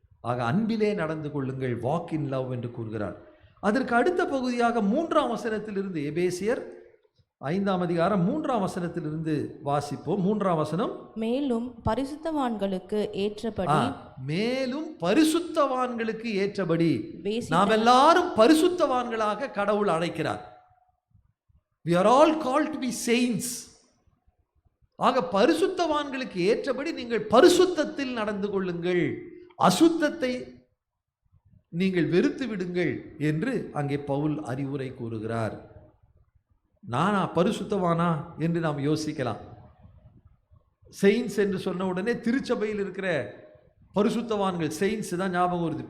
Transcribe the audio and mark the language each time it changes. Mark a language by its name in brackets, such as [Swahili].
[Tamil] ஆக அன்பிலே நடந்து கொள்ளுங்கள், [English] walk in love [Tamil] என்று கூறுகிறார். அதற்கு அடுத்த பகுதியாக 3ஆம் வசனத்திலிருந்து, எபேசியர் 5ஆம் அதிகாரம் 3ஆம் வசனத்திலிருந்து வாசிப்போம். 3ஆம் வசனம், மேலும் பரிசுத்தவான்களுக்கு ஏற்றபடி மேலும் பரிசுத்தவான்களுக்கு ஏற்றபடி. வேசி நாம் எல்லாரும் பரிசுத்தவான்களாக கடவுள் அழைக்கிறார். [English] We are all called to be saints. [Tamil] ஆக பரிசுத்தவான்களுக்கு ஏற்றபடி நீங்கள் பரிசுத்தத்தில் நடந்து கொள்ளுங்கள், அசுத்தத்தை நீங்கள் வெறுத்து விடுங்கள் என்று அங்கே பவுல் அறிவுரை கூறுகிறார். நானா பரிசுத்தவானா என்று நாம் யோசிக்கலாம். செயின்ஸ் என்று சொன்ன உடனே திருச்சபையில் இருக்கிற பரிசுத்தவான்கள், செயின்ஸ் தான் ஞாபகம் வருது.